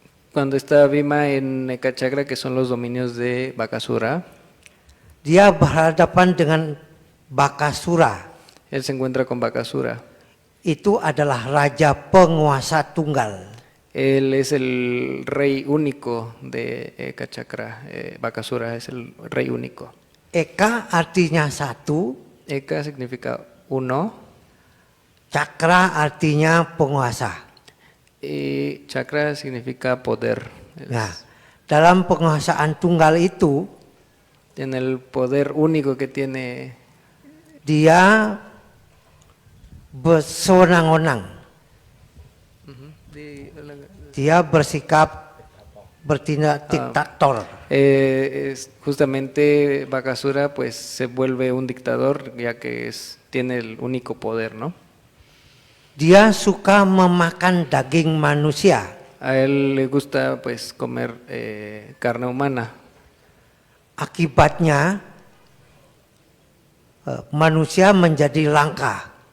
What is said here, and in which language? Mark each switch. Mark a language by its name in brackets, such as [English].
[Spanish] Cuando está Bhima en Ekachakra, que son los dominios de Bakasura, [Indonesian] Dia berhadapan dengan Bakasura. [Spanish] él se encuentra con Bakasura. [Indonesian] Itu adalah raja penguasa tunggal. [Spanish] Él es el rey único de Ekachakra. Bakasura es el rey único. [Indonesian] Eka artinya satu, [Spanish] Eka significa uno [Indonesian] Cakra artinya penguasa. [Spanish] y chakra significa poder. [Indonesian] Nah, dalam penguasaan tunggal itu, [Spanish] En el poder único que tiene, [Indonesian] dia bersewenang-wenang. Dia bersikap bertindak diktator. [Spanish] justamente Bakasura pues se vuelve un dictador ya que tiene el único poder, ¿no? [Indonesian] Dia suka memakan daging manusia. [Spanish] A él le gusta pues comer carne humana. [Indonesian] Akibatnya manusia menjadi langka.